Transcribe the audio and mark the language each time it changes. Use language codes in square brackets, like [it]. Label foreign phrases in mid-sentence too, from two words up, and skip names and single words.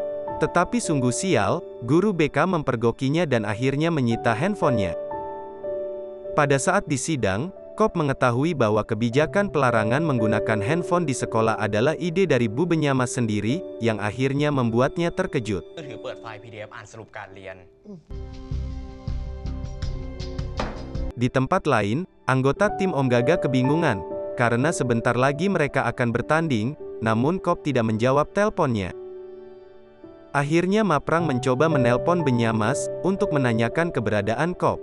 [id] Tetapi sungguh sial, guru BK mempergokinya dan akhirnya menyita handphonenya. Pada saat di sidang, Kop mengetahui bahwa kebijakan pelarangan menggunakan handphone di sekolah adalah ide dari Bu Benyamas sendiri, yang akhirnya membuatnya terkejut. [th] มือถือเปิดไฟล์ PDF อ่านสรุปการเรียน [id] Di tempat lain, anggota tim Om Gaga kebingungan, karena sebentar lagi mereka akan bertanding, namun Kop tidak menjawab teleponnya. Akhirnya Maprang mencoba menelpon Benyamas, untuk menanyakan keberadaan Kop.